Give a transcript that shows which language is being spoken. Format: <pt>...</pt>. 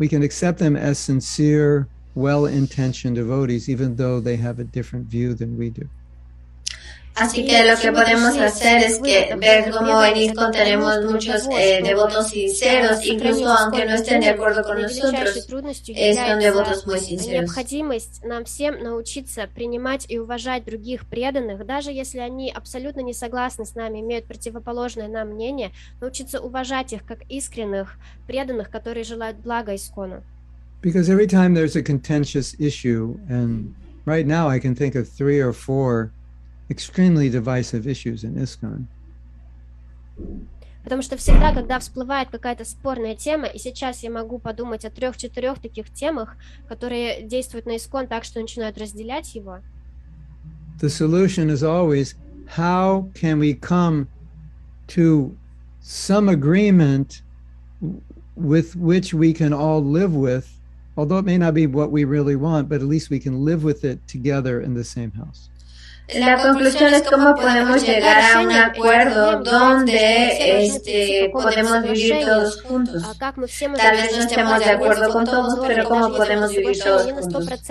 <en>We can accept them as sincere, well-intentioned devotees, even though they have a different view than we do.</en> <es>Así que lo que podemos hacer es que ver cómo en ISKCON tenemos muchos devotos sinceros, incluso aunque no estén de acuerdo con nosotros, son devotos muy sinceros.</es> <ru>Необходимость нам всем научиться принимать и уважать других преданных, даже если они абсолютно не согласны с нами, имеют противоположное нам мнение, научиться уважать их как искренних преданных, которые желают блага ISKCON.</ru> <en>Because every time there's a contentious issue, and right now I can think of 3 or 4 extremely divisive issues in ISKCON.</en> <ru>Потому что всегда, когда всплывает какая-то спорная тема, и сейчас я могу подумать о 3-4 таких темах, которые действуют на ISKCON так, что начинают разделять его.</ru> <en>The solution is always, how can we come to some agreement with which we can all live with, although it may not be what we really want, but at least we can live with it together in the same house.</en> <es>La conclusión es cómo podemos llegar a un acuerdo donde podemos vivir todos juntos. Tal vez no estemos de acuerdo con todos, pero cómo podemos vivir todos juntos.</es>